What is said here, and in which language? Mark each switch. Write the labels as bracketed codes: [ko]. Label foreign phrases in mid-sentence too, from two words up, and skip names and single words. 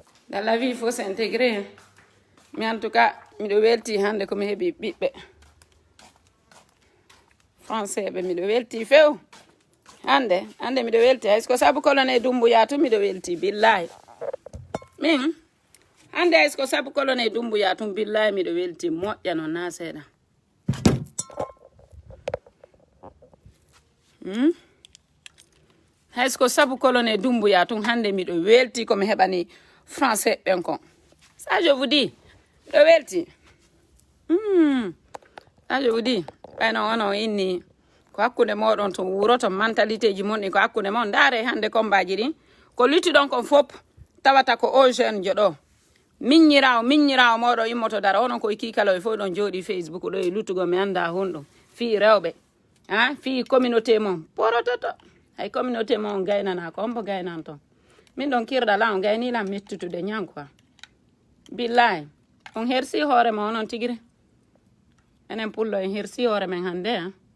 [fr] Dans la vie, il faut s'intégrer. Hein. Mais en tout cas, je suis [ff] welti hande [fr] comme [ff] hebi bibbe. Français be mi do welti few. Hande mi do welti. [fr] Est-ce que [ff] sabu colonel Doumbouya tu mi do welti billahi. Min hande [fr] est-ce que [ff] sabu colonel Doumbouya tu billahi mi do welti moƴƴa no na seeda. [fr] Est-ce que [ff] sabu colonel Doumbouya tu hande mi do welti comme hebani français ben kon. [fr] Ça je vous dis. [ff] Do welti. [fr] Ça je vous dis. [ff] Ayno ono inni ko hakkunde moɗon to wuro to mentalité ji mon ɗi ko hakkunde mon ndaare hande kombaji ɗin ko luttuɗon kon fop tawata ko o jeune joɗo miññirawo moɗo immoto dara onon koye kikalo e fof ɗon jooɗi Facebook ɗo e luttugo mi anda honɗum fii rewɓe ha fii communauté mon porototo hay communauté mon on gaynana ko hombo gaynan ton min ɗon kirɗala on gaynilam mettutude ñankoa billahi on hersi hoore ma onon tigiri enen pullo en hersi hoore men hande ha